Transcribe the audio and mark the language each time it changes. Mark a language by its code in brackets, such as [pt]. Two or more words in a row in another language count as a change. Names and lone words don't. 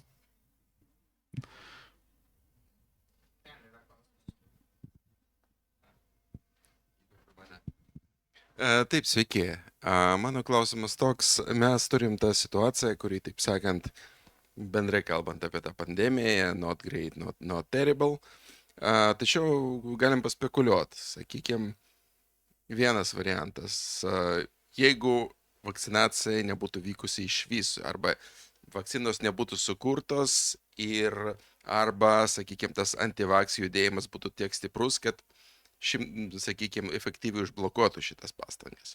[lt] Taip, sveiki. Mano klausimas toks, mes turim tą situaciją, kuri, taip sakant, bendrai kalbant apie tą pandemiją, [en] not great, not terrible. [lt] Tačiau galim paspekuliuoti, sakykime, vienas variantas, jeigu vakcinacija nebūtų vykusi iš viso, arba vakcinos nebūtų sukurtos ir arba, sakykime, tas antivakcijų judėjimas būtų tiek stiprus, kad, sakykime, efektyviai užblokuotų šitas pastangas.